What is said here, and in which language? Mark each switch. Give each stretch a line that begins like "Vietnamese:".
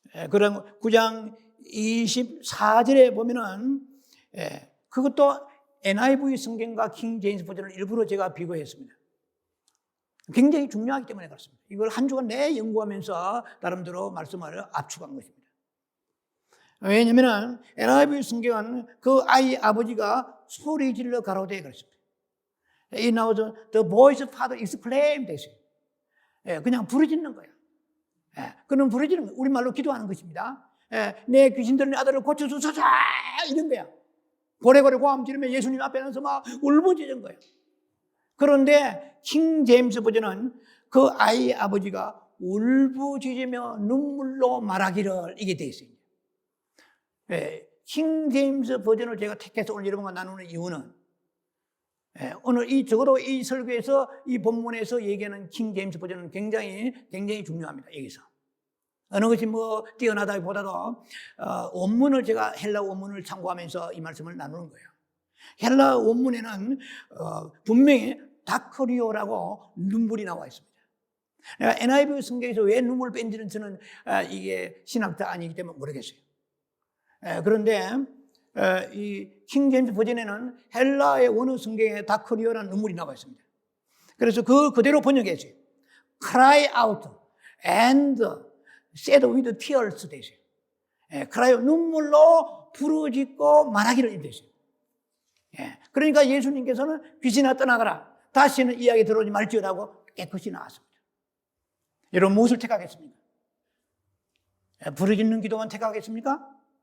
Korean: 그럼 9장 24절에 보면은 그것도 NIV 성경과 킹 제임스 버전을 일부러 제가 비교했습니다. 굉장히 중요하기 때문에 그렇습니다. 이걸 한 주간 내 연구하면서 나름대로 말씀을 압축한 것입니다. 왜냐하면 NIV 성경은 그 아이 아버지가 소리 질러 가로되 그랬습니다. 이 나오죠.
English: The boy's father exclaimed
Korean: 됐어요. 그냥 부르짖는 거예요. 그는 부르짖는 거예요. 우리말로 기도하는 것입니다. 내 귀신 들린 아들을 고쳐주소서 이런 거야. 고래고래 고함 지르며 예수님 앞에 나서 막 울부짖은 거예요. 그런데 킹 제임스 버전은 그 아이 아버지가 울부짖으며 눈물로 말하기를 이게 되어 있어요. 킹 제임스 버전을 제가 택해서 오늘 여러분과 나누는 이유는 오늘 적어도 이 설교에서 이 본문에서 얘기하는 킹 제임스 버전은 굉장히 중요합니다. 여기서 어느 것이 뛰어나다기보다도 원문을 제가 헬라 원문을 참고하면서 이 말씀을 나누는 거예요. 헬라 원문에는 분명히 다크리오라고 눈물이 나와 있습니다. 내가 NIV 성경에서 왜 눈물 뺀지는 저는 이게 신학자 아니기 때문에 모르겠어요. 그런데 이 킹 제임스 버전에는 헬라의 원어 성경에 다크리오라는 눈물이 나와 있습니다. 그래서 그대로 번역했어요.
English: Cry out and shed with tears
Korean: 되죠. 크라이오 눈물로 부르짖고 말하기를 인도했어요. 그러니까 예수님께서는 귀신아 떠나가라. 다시는 이야기 들어오지 말지어다고 깨끗이 나왔습니다. 여러분 무엇을 택하겠습니까? 부르짖는 기도만 택하겠습니까?